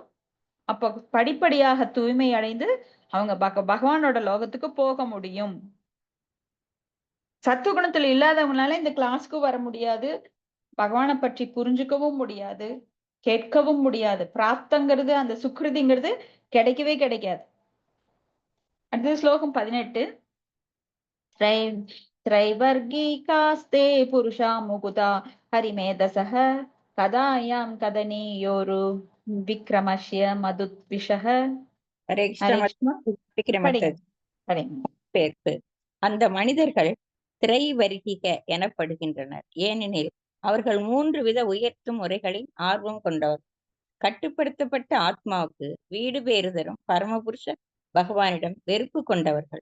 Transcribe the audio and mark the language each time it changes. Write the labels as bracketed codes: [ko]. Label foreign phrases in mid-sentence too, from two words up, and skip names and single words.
[ta] அப்ப படிப்படியாக தூய்மை அடைந்து அவங்க பகவானோட லோகத்துக்கு போக முடியும். சத்துவகுணத்துல இல்லாதவங்களால இந்த கிளாஸ்க்கு வர முடியாது, பகவானை பற்றி புரிஞ்சுக்கவும் முடியாது, கேட்கவும் முடியாது. பிராப்தங்கிறது, அந்த சுக்ருதிங்கிறது கிடைக்கவே கிடைக்காது. அடுத்தது ஸ்லோகம் 18. [sa] त्रैवर्गिकास्ते पुरुषा मुकुता हरिमेधसः कदायां कदनीयोरु विक्रमस्य मधुद्विषः. [ta] ஹரே கிருஷ்ணா [sa] हरे कृष्ण. [ta] படிக்கிறேன் படிங்க மாதாஜி. படிங்க. பேர்ப்பு அந்த மனிதர்கள் திரைவர்கிக எனப்படுகின்றனர். ஏனெனில் அவர்கள் 3 வித உயர்த்தும் முறைகளில் ஆர்வம் கொண்டவர். கட்டுப்படுத்தப்பட்ட ஆத்மாவுக்கு வீடு பேறு தரும் பரமபுருஷ பகவானிடம் வெறுப்பு கொண்டவர்கள்.